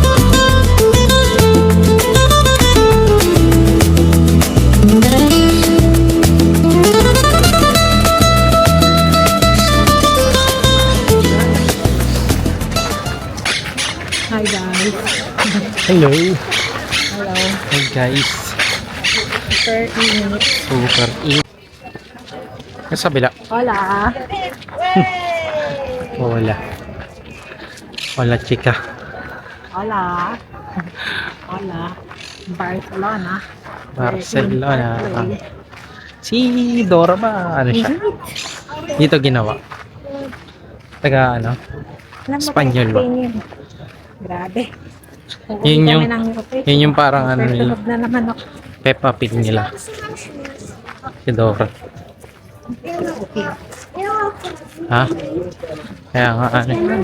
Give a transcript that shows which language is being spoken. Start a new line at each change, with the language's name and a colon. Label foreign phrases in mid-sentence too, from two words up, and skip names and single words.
English: Hi guys. Hello. Hello. Hey guys.
Filipino: Super init. Super eat. Sa kabila. Hola. Wala. Wala chika.
Spanish: Hola. Hola.
Filipino: Barcelona. Barcelona. Si Dora ba? Ano siya? Dito ginawa. Taga ano? Espanyol ba? Grabe. Yun yung parang ano nila. Sunog na naman ako. Peppa Pig nila. Si Dora. Ha? Kaya nga ano.